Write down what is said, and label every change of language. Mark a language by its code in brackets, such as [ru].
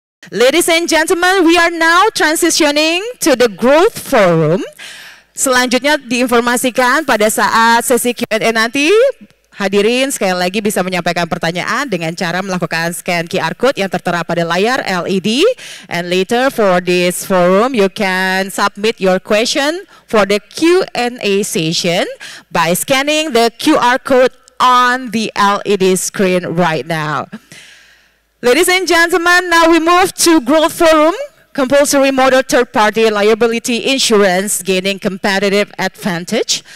[en] Ladies and gentlemen, we are now transitioning to the Growth Forum. [id] Selanjutnya diinformasikan pada saat sesi Q&A nanti, hadirin sekali lagi bisa menyampaikan pertanyaan dengan cara melakukan scan QR code yang tertera pada layar LED. [en] And later for this forum, you can submit your question for the Q&A session by scanning the QR code on the LED screen right now. Ladies and gentlemen, now we move to Growth Forum, compulsory model third-party liability insurance gaining competitive advantage.